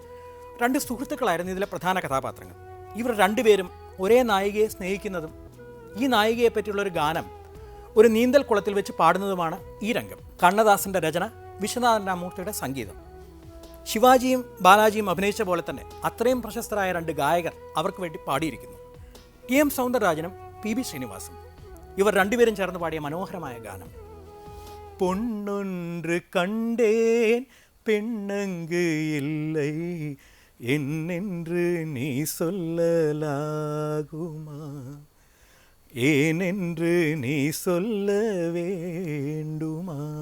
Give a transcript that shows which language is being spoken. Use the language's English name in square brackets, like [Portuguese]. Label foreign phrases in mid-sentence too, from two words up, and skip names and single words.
[Malayalam] രണ്ട് സുഹൃത്തുക്കളായിരുന്നു ഇതിലെ പ്രധാന കഥാപാത്രങ്ങൾ. ഇവർ രണ്ടുപേരും ഒരേ നായികയെ സ്നേഹിക്കുന്നതും ഈ നായികയെ പറ്റിയുള്ള ഒരു ഗാനം ഒരു നീന്തൽ കുളത്തിൽ വെച്ച് പാടുന്നതുമാണ് ഈ രംഗം. കണ്ണദാസന്റെ രചന, വിശ്വനാഥൻ രാമമൂർത്തിയുടെ സംഗീതം. ശിവാജിയും ബാലാജിയും അഭിനയിച്ച പോലെ തന്നെ അത്രയും പ്രശസ്തരായ 2 ഗായകർ അവർക്ക് വേണ്ടി പാടിയിരിക്കുന്നു. ടി.എം. സൗന്ദരരാജനും പി.ബി. ശ്രീനിവാസും. ഇവർ രണ്ടുപേരും ചേർന്ന് പാടിയ മനോഹരമായ ഗാനം. [Tamil] பொன்னொன்று கண்டேன் பெண்ணங்கு இல்லை என்னென்று நீ சொல்லலாகுமா, ஏனென்று நீ சொல்ல வேண்டுமா.